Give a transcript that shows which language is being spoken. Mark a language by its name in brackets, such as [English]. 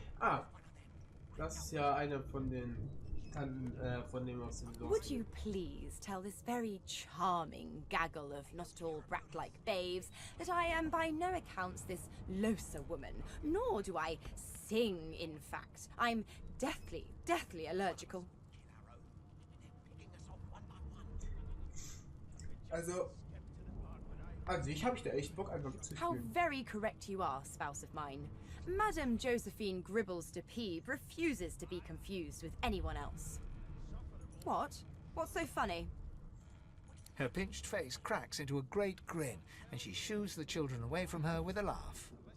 [German] Ah, das ist ja eine von den Tanten, von dem aus dem Los. [English] Would you please tell this very charming gaggle of not at all brat-like babes that I am by no accounts this loser woman, nor do I sing, in fact. I'm deathly allergical. [German] Also ich habe da echt Bock einfach zu [English] How [German] spielen. [English] very correct you are, spouse of mine. Madame Josephine Gribbles de Peeb refuses to be confused with anyone else. What? What's so funny? Her pinched face cracks into a great grin, and she shoos the children away from her with a laugh.